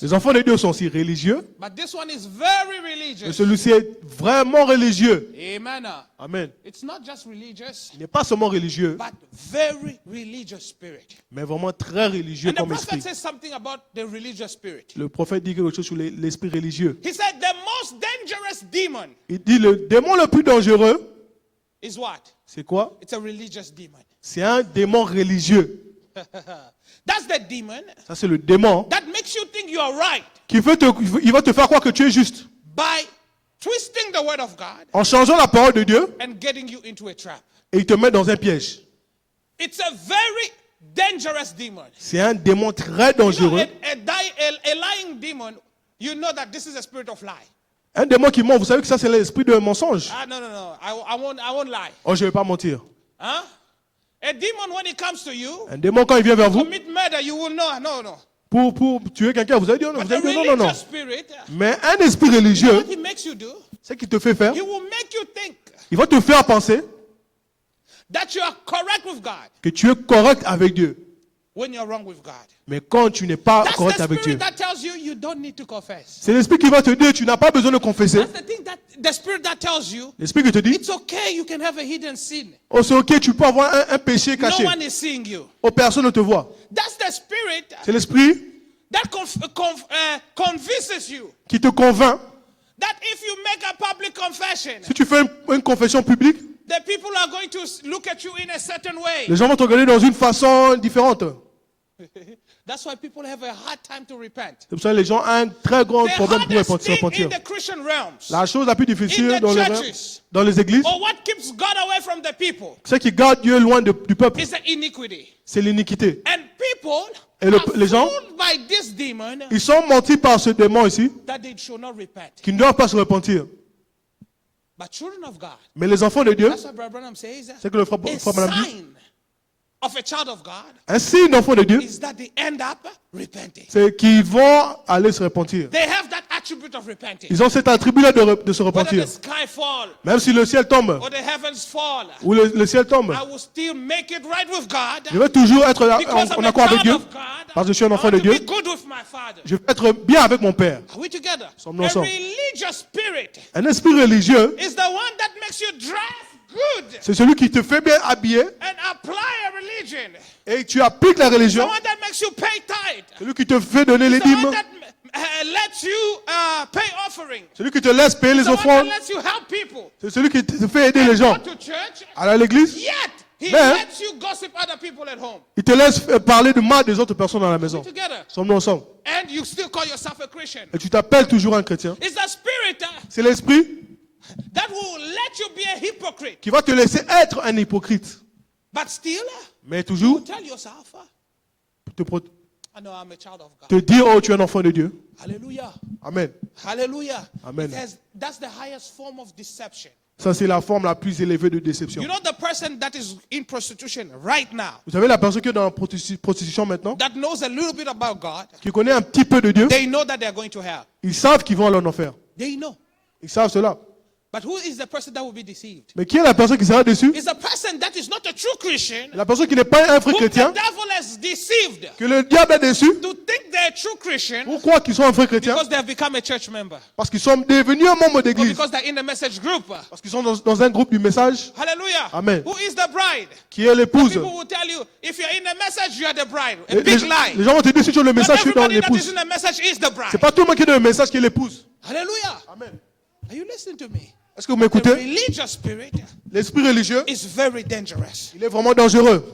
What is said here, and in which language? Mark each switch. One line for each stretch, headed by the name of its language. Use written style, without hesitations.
French: Les enfants de Dieu sont aussi religieux.
English: but this one is very
French: Mais
English: religious.
French: celui-ci est vraiment religieux.
English: Amen.
French: Amen.
English: It's not just religious,
French: Il n'est pas seulement religieux,
English: but very religious spirit.
French: mais vraiment très religieux
English: And the
French: comme
English: prophet
French: esprit.
English: says something about the religious spirit.
French: Le prophète dit quelque chose sur l'esprit religieux.
English: He said the most dangerous demon
French: Il dit le démon le plus dangereux,
English: is what?
French: c'est quoi?
English: It's a religious demon.
French: C'est un démon religieux.
English: That's the demon
French: Ça, c'est le démon
English: that makes you think you are right
French: qui il va te faire croire que tu es juste.
English: by twisting the word of God
French: En changeant la parole de Dieu,
English: and getting you into a trap.
French: et il te met dans un piège.
English: It's a very dangerous demon.
French: C'est un démon très
English: You know,
French: dangereux.
English: a lying demon, you know that this is a spirit of lie.
French: Un démon qui ment, vous savez que ça, c'est l'esprit de mensonge.
English: Ah, no. I won't lie.
French: Oh, je ne vais pas mentir. Huh?
English: A demon, when it comes to you,
French: Un démon, quand il vient vers vous,
English: commit murder, you will know. No.
French: pour tuer quelqu'un, vous allez dire non,
English: But
French: vous
English: a
French: allez dire non.
English: religious spirit,
French: Mais un esprit
English: you know
French: religieux,
English: what he makes you do?
French: c'est qu'il te fait faire,
English: He will make you think
French: il va te faire penser
English: that you are correct with God.
French: que tu es correct avec Dieu.
English: when you're wrong with God.
French: Mais quand tu n'es pas
English: That's
French: correct
English: the
French: avec Dieu,
English: spirit that tells you you don't need to confess.
French: c'est l'esprit qui va te dire tu n'as pas besoin de confesser.
English: That's the thing that the spirit that tells you
French: L'esprit qui te dit,
English: it's okay, you can have a hidden sin.
French: oh c'est ok, tu peux avoir un péché
English: No
French: caché.
English: one is seeing you.
French: Oh, personne ne te voit.
English: That's the spirit
French: C'est l'esprit
English: that convinces you
French: qui te convainc.
English: that if you make a public confession,
French: Si tu fais une confession publique,
English: the people are going to look at you in a certain way.
French: les gens vont te regarder dans une façon différente.
English: That's why people have a hard time to repent.
French: C'est pour ça que les gens ont un très grand
English: The
French: problème pour
English: hardest
French: se
English: thing
French: repentir.
English: in the Christian realms,
French: La chose la plus difficile
English: in the churches,
French: dans les églises,
English: or what keeps God away from the people,
French: c'est qui garde Dieu loin du peuple.
English: is the iniquity.
French: C'est l'iniquité.
English: And people
French: Et
English: are
French: les gens,
English: fooled by this demon
French: ils sont mentis par ce démon ici,
English: that they should not repent.
French: qui ne doivent pas se repentir.
English: But children of God,
French: Mais les enfants de Dieu,
English: that's what Brother Branham says,
French: c'est que le frère
English: a
French: Branham dit,
English: sign of a child of God
French: un signe d'enfant de Dieu,
English: is that they end up repenting.
French: c'est qu'ils vont aller se repentir.
English: They have that attribute of repenting.
French: Ils ont cet attribut-là de se
English: Whether
French: repentir.
English: the sky fall
French: Même si le ciel tombe,
English: or the heavens fall,
French: ou le ciel tombe,
English: I will still make it right with God.
French: je vais toujours être
English: Because I'm
French: en
English: a
French: accord avec
English: child
French: Dieu,
English: of God.
French: parce que je suis un
English: I
French: enfant
English: want
French: de
English: to
French: Dieu.
English: be good with my Father.
French: Je vais être bien avec mon Père.
English: Are we together?
French: Sommes-nous
English: A
French: ensemble?
English: religious spirit
French: Un esprit religieux,
English: is the one that makes you dress good
French: c'est celui qui te fait bien habiller
English: and apply a religion.
French: et tu appliques la
English: The
French: religion,
English: one that makes you pay tithe.
French: celui qui te fait donner les
English: The one
French: dîmes,
English: that lets you pay offering.
French: celui qui te laisse payer les
English: The one that
French: offrandes,
English: lets you help people.
French: c'est celui qui te fait aider les gens.
English: Go to church,
French: À l'église,
English: yet he
French: Mais-
English: lets you gossip other people at home.
French: il te laisse parler de mal des autres personnes dans la maison.
English: Together.
French: Sommes-nous ensemble?
English: And you still call yourself a Christian.
French: Et tu t'appelles toujours un chrétien.
English: It's the spirit
French: C'est l'esprit
English: that will let you be a hypocrite.
French: qui va te laisser être un hypocrite.
English: But still,
French: Mais toujours
English: tell yourself,
French: te
English: I know I'm a child of God.
French: te dire, oh, tu es un enfant de Dieu.
English: Hallelujah.
French: Amen.
English: Hallelujah.
French: Amen.
English: That's the highest form of deception.
French: Ça, c'est la forme la plus élevée de déception.
English: You know the person that is in prostitution right now,
French: Vous savez, la personne qui est dans la prostitution maintenant,
English: that knows a little bit about God,
French: qui connaît un petit peu de Dieu,
English: they know that they're going to hell.
French: ils savent qu'ils vont aller en enfer.
English: They know.
French: Ils savent cela.
English: But who is the person that will be deceived?
French: Mais qui est la personne qui sera déçue?
English: It's a person that is not a true Christian,
French: La personne qui n'est pas un vrai
English: whom the
French: chrétien,
English: devil has deceived
French: que le diable a déçu.
English: to think they're a true Christian
French: Pourquoi qu'ils sont un vrai chrétien?
English: because they have become a church member
French: Parce qu'ils sont devenus un membre
English: or
French: d'église.
English: because they're in a message group.
French: Parce qu'ils sont dans un groupe du message.
English: Hallelujah.
French: Amen.
English: Who is the bride?
French: Qui est l'épouse.
English: People will tell you, if you're in a message, you are the bride. A
French: Les,
English: big
French: les
English: lie.
French: gens vont te dire si tu es le
English: Not
French: message, tu es dans
English: everybody that is
French: l'épouse.
English: in a message is the bride.
French: C'est pas tout le monde qui est dans le message qui est l'épouse.
English: Hallelujah.
French: Amen.
English: Are you listening to me?
French: Est-ce que vous
English: The
French: m'écoutez?
English: religious spirit
French: L'esprit religieux,
English: is very dangerous.
French: il est vraiment dangereux.